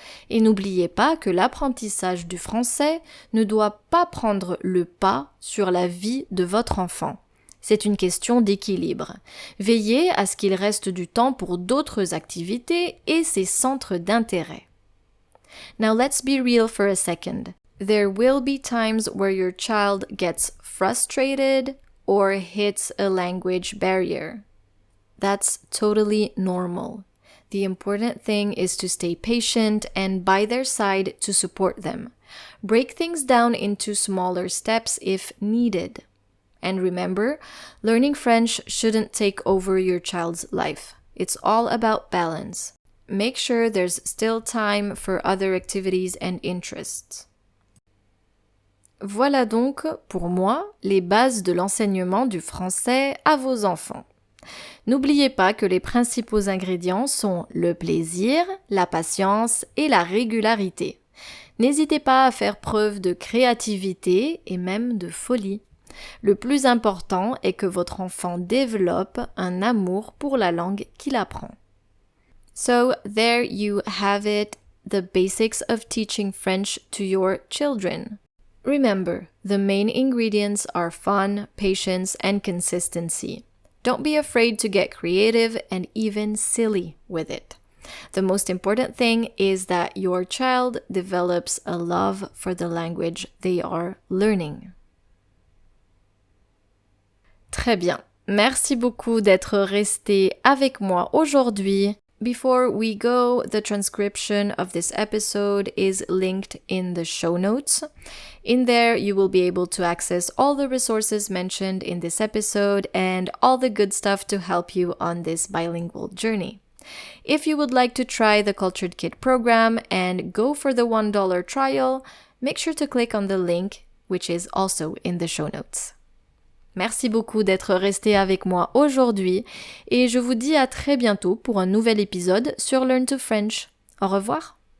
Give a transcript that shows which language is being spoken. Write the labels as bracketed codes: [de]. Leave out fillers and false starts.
[fr] Et n'oubliez pas que l'apprentissage du français ne doit pas prendre le pas sur la vie de votre enfant. C'est une question d'équilibre. Veillez à ce qu'il reste du temps pour d'autres activités et ses centres d'intérêt. [en] Now let's be real for a second. There will be times where your child gets frustrated or hits a language barrier. That's totally normal. The important thing is to stay patient and by their side to support them. Break things down into smaller steps if needed. And remember, learning French shouldn't take over your child's life. It's all about balance. Make sure there's still time for other activities and interests. [fr] Voilà donc, pour moi, les bases de l'enseignement du français à vos enfants. N'oubliez pas que les principaux ingrédients sont le plaisir, la patience et la régularité. N'hésitez pas à faire preuve de créativité et même de folie. Le plus important est que votre enfant développe un amour pour la langue qu'il apprend. [en] So there you have it, the basics of teaching French to your children. Remember, the main ingredients are fun, patience, and consistency. Don't be afraid to get creative and even silly with it. The most important thing is that your child develops a love for the language they are learning. [fr] Très bien. Merci beaucoup d'être resté avec moi aujourd'hui. [en] Before we go, the transcription of this episode is linked in the show notes. In there, you will be able to access all the resources mentioned in this episode and all the good stuff to help you on this bilingual journey. If you would like to try the Cultured Kid program and go for the $1 trial, make sure to click on the link, which is also in the show notes. [fr] Merci beaucoup d'être resté avec moi aujourd'hui et je vous dis à très bientôt pour un nouvel épisode sur Learn to French. Au revoir!